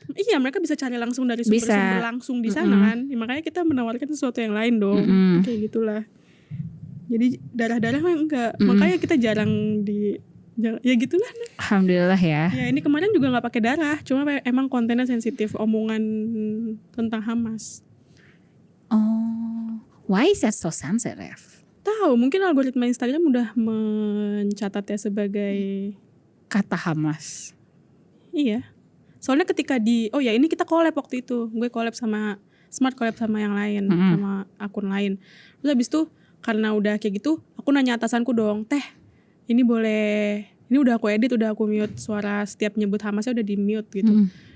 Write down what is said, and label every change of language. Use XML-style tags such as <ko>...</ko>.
<id>iya mereka bisa cari langsung dari Bisa. sumber-sumber langsung di sana kan. Ya, makanya kita menawarkan sesuatu yang lain dong. Kayak gitulah. Jadi darah-darah mah enggak. Makanya kita jarang ya gitulah. Alhamdulillah ya. Ya ini kemarin juga nggak pakai darah. Cuma emang kontennya sensitif, omongan tentang Hamas.</id> <en>Oh, why is that so sensitive?</en> <id>Tahu mungkin algoritma Instagram udah mencatatnya sebagai Kata Hamas. iya. Soalnya ketika ini kita collab waktu itu. Gue collab sama Smart, collab sama yang lain, sama akun lain. Terus habis itu karena udah kayak gitu, aku nanya atasanku dong, "Teh, ini udah aku edit, udah aku mute suara setiap nyebut Hamasnya udah di mute gitu.</id>